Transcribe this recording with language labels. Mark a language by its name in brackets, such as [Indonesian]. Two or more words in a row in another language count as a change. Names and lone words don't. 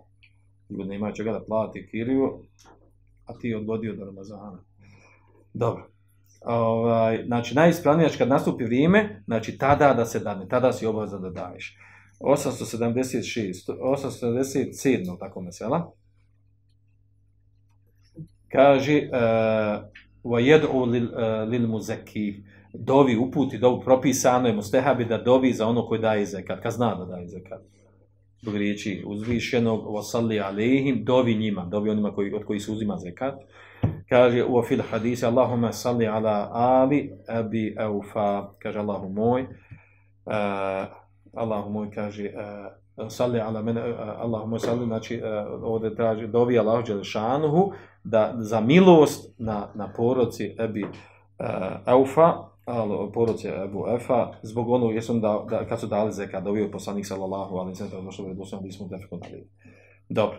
[Bosnian] Ljudi nemaju čega da plati kiriju, a ti odgodio do Ramazana. Dobro. Znači, najispravnije, kad nastupi vrijeme, znači, tada da se dadne, tada si obavezan da daješ. 877, tako mesela. Kaže, [Arabic] وَيَدْعُ لِلْمُزَكِّ [Bosnian] dovi uputi, dovu propisano je mustehabi da dovi za ono koji daje zekat, kad zna da daje zekat. Zbog riječi uzvišenog, [Arabic] وَصَلِّ عَلَيْهِمْ [Bosnian] dovi njima, dovi onima od kojih se uzima zekat. Kaže u [Arabic] في الحديث اللهم صل على آل أبي أوفى, [Bosnian] kaže Allahu moj, kaže [Arabic] صل على من، اللهم صل, [Bosnian] znači ovdje traži dovi Allahu dželešanuhu da za milost na porodci abi Aufa, porodci Abu Efa, zbog onog kad su dali zekat, dovio poslanik [Arabic] صلى الله عليه وسلم, [Bosnian] došlo je doslovno bismo defekon ali. Dobro.